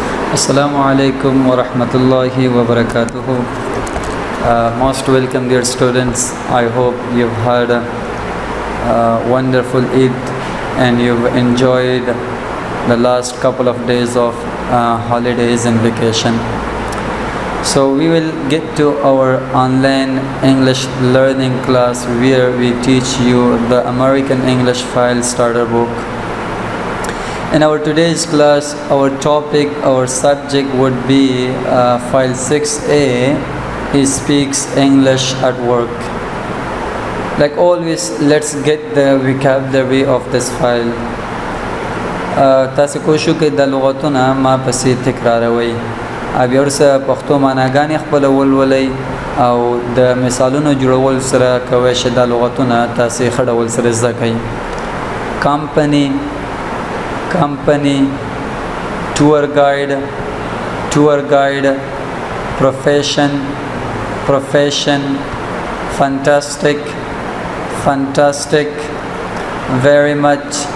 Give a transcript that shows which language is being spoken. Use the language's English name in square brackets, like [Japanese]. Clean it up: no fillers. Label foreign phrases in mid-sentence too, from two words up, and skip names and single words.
[Arabic] السلام عليكم ورحمة الله وبركاته. [English] Most welcome, dear students. I hope you've had a wonderful Eid and you've enjoyed the last couple of days of holidays and vacation. So we will get to our online English learning class where we teach you the American English File Starter Book. In our today's class, our topic, our subject would be File 6A, He Speaks English at Work. Like always, let's get the vocabulary of this file. [Pashto] تاسو کوشش کوئ د لغتونه ما پسې تکراروئ او بیا ورسره پښتو معناګانې خپله ولولئ او د مثالونو جوړول سره کوئ چې دا لغتونه تاسې ښه ډول سره زده کړئ. [English] company, tour guide, profession, fantastic, very much,